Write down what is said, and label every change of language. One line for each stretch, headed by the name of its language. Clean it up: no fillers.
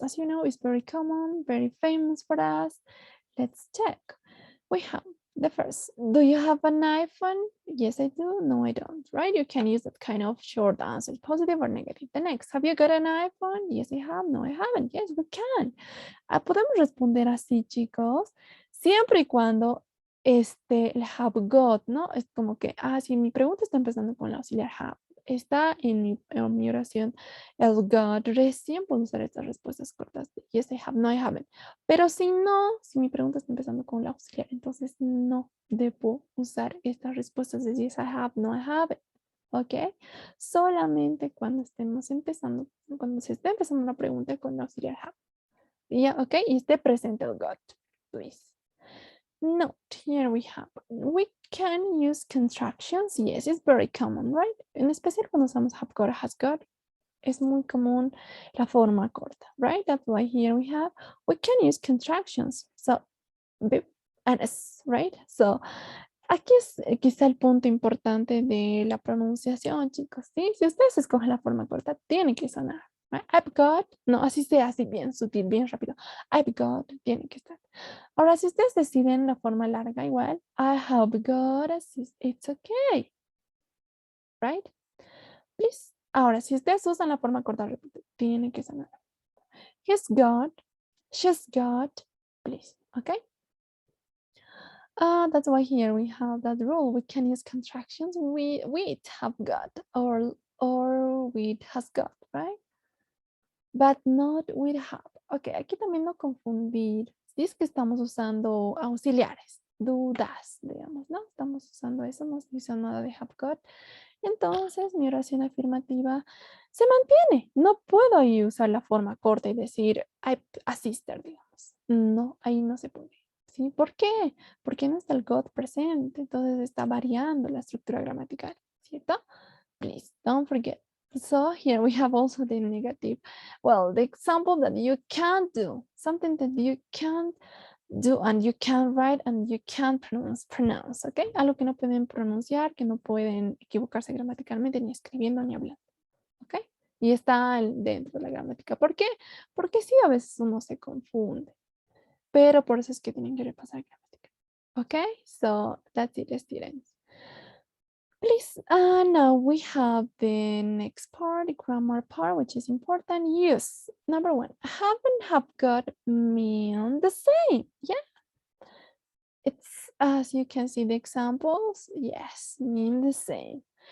English: As you know, it's very common, very famous for us. Let's check. We have the first. Do you have an iPhone? Yes, I do. No, I don't. Right? You can use that kind of short answer, positive or negative. The next. Have you got an iPhone? Yes, I have. No, I haven't. Yes, we can.
Spanish: Podemos responder así, chicos, siempre y cuando el have got, ¿no? Es como que, si mi pregunta está empezando con el auxiliar have, está en mi oración el got, recién puedo usar estas respuestas cortas de
English: yes, I have, no, I haven't.
Spanish: Pero si no, si mi pregunta está empezando con el auxiliar, entonces no debo usar estas respuestas de
English: yes, I have, no, I haven't.
Spanish: ¿Ok? Solamente cuando estemos empezando, cuando se esté empezando una pregunta con el auxiliar have. Yeah, ok, y esté presente el got, please.
English: Note, here we have, we can use contractions. Yes, it's very common, right?
Spanish: En especial cuando usamos have got, has got, es muy común la forma corta, right?
English: That's why here we have, we can use contractions. So, and s, right?
Spanish: So, aquí es quizá el punto importante de la pronunciación, chicos, ¿sí? Si ustedes escogen la forma corta, tiene que sonar.
English: Right? I've got,
Spanish: no, así sea, así bien sutil, bien rápido. I've got, tiene que estar. Ahora, si ustedes deciden la forma larga, igual, I have got,
English: it's okay. Right? Please.
Spanish: Ahora, si ustedes usan la forma corta, repito, tiene que sonar.
English: He's got, she's got, please. Okay? That's why here we have that rule. We can use contractions with have got or with has got, right? But not with have.
Spanish: Ok, aquí también no confundir. Si es que estamos usando auxiliares, dudas, digamos, ¿no? Estamos usando eso, no estoy usando nada de have got. Entonces, mi oración afirmativa se mantiene. No puedo ahí usar la forma corta y decir a sister, digamos. No, ahí no se puede. ¿Sí? ¿Por qué? Porque no está el got presente. Entonces está variando la estructura gramatical, ¿cierto?
English: Please, don't forget. So here we have also the negative. Well, the example that you can't do, something that you can't do and you can't write and you can't pronounce, ¿ok?
Spanish: Algo que no pueden pronunciar, que no pueden equivocarse gramaticalmente ni escribiendo ni hablando, ¿ok? Y está dentro de la gramática. ¿Por qué? Porque sí, a veces uno se confunde, pero por eso es que tienen que repasar gramática, ¿ok?
English: So that's it, students. Please, now we have the next part, the grammar part, which is important. Use. Number one, have got mean the same. Yeah. It's, as you can see the examples, yes, mean the same.